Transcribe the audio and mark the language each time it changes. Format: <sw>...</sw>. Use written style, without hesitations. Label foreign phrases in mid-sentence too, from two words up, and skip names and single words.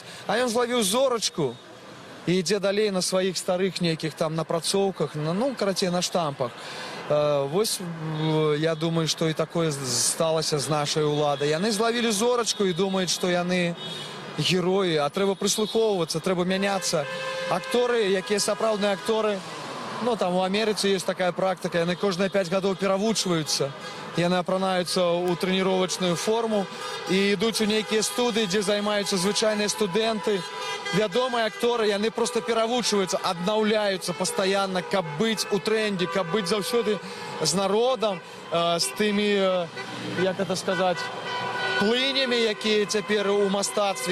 <be>А ён злавіў зорачку і ідзе далей на сваіх старых нейкіх там напрацоўках, ну, карацей, на штампах. Вось, я думаю, што і такое сталася з нашай уладай. Яны злавілі зорачку і думаюць, што яны героі, а трэба прыслухоўвацца, трэба мяняцца. Акторы, якія сапраўдныя акторы,</be> <ru>Ну, там у Америцы есть такая практика,</ru> <be>яны кожныя 5 гадоў перавучваюцца. Яны апранаюцца ў трэніровачную форму і ідуць у нейкія студыі, дзе займаюцца звычайныя студэнты. Вядомыя акторы, яны просто перавучваюцца, аднаўляюцца пастаянна, каб быць у трендзе, каб быць заўсёды з народам, з тымі,</be> <ru>як это сказаць,</ru> <be>плынямі, якія цяпер у мастацтве.</be>